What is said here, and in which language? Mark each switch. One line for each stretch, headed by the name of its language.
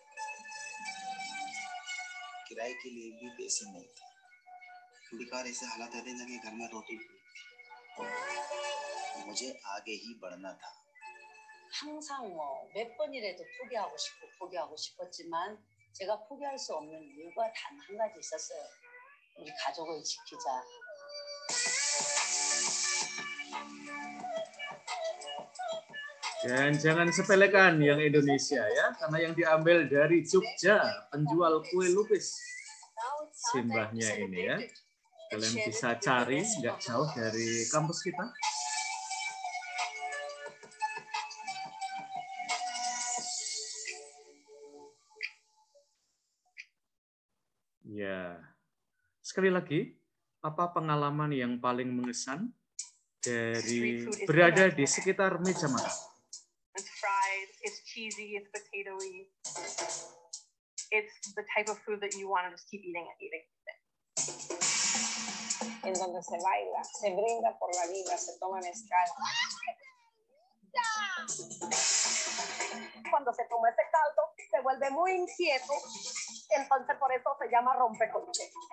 Hindi: किराए के लिए भी पैसे नहीं थे थोड़ी बार ऐसे हालात रहते हैं कि घर में रोटी मुझे आगे ही बढ़ना था
Korean: 항상 몇 번이라도 포기하고 싶었지만 제가 포기할 수 없는 이유가 단 한 가지 있었어요. 우리 가족을 지키자.
Indonesian: Dan jangan sepelekan yang Indonesia ya, karena yang diambil dari Jogja, penjual kue lupis. Simbahnya ini ya. Kalian bisa cari, nggak jauh dari kampus kita. Ya, sekali lagi, apa pengalaman yang paling mengesan dari berada di sekitar meja makan?
English: It's fried, it's cheesy, it's potato-y. It's the type of food that you want to just keep eating and eating.
Spanish: En donde se baila, se brinda por la vida, se toma mezcal. Cuando se toma ese caldo, se vuelve muy inquieto, entonces por eso se llama rompecolche.